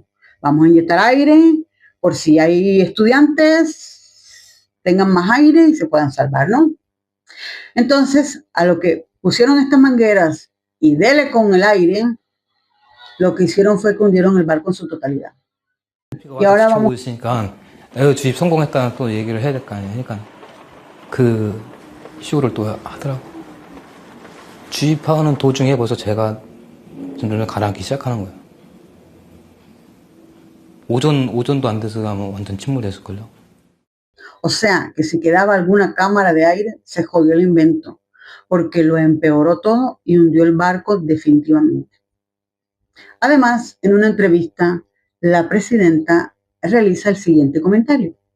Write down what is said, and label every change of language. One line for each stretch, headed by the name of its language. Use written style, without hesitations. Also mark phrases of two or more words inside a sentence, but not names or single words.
Spanish: Vamos a inyectar aire por si hay estudiantes, tengan más aire y se puedan salvar, ¿no? Entonces, a lo que pusieron estas mangueras y dele con el aire, lo que hicieron fue que hundieron el barco en su totalidad. Y ahora vamos.
Korean: 있으니까 에어 주입 성공했다는 또 얘기를 해야 될 거 아니에요. 그러니까 그 쇼를 또 하더라고. 주입하는 도중에 벌써 제가 점점 가라앉기 시작하는 거예요. 오전도 안 돼서 가면 완전 침몰됐을걸요.
Spanish: O sea, que si quedaba alguna cámara de aire, se jodió el invento, porque lo empeoró todo y hundió el barco definitivamente. Además, en una entrevista, la presidenta realiza el siguiente comentario.